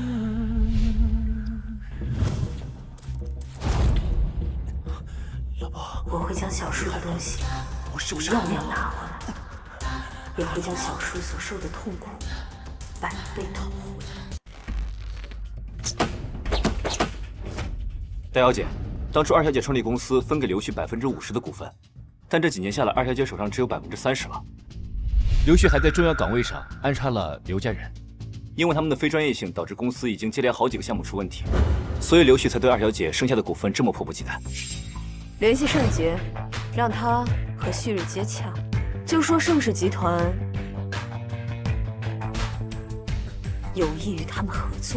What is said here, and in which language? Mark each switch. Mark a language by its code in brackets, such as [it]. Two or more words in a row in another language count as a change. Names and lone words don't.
[zh] 老婆，我会将小叔的東西我是不是 1樣拿回來，也會將小叔所受的痛苦100倍討回。大小姐，当初二小姐创立公司分給劉旭50%的股份，但這幾年下來，二小姐手上只有30%了。劉旭還在重要崗位上安插了劉家人，因為他們的非專業性，導致公司已經接連好幾個項目出問題，所以劉旭才對二小姐剩下的股份這麼迫不及待。聯繫盛傑，讓他和旭日接洽，就說盛氏集團有意與他們合作。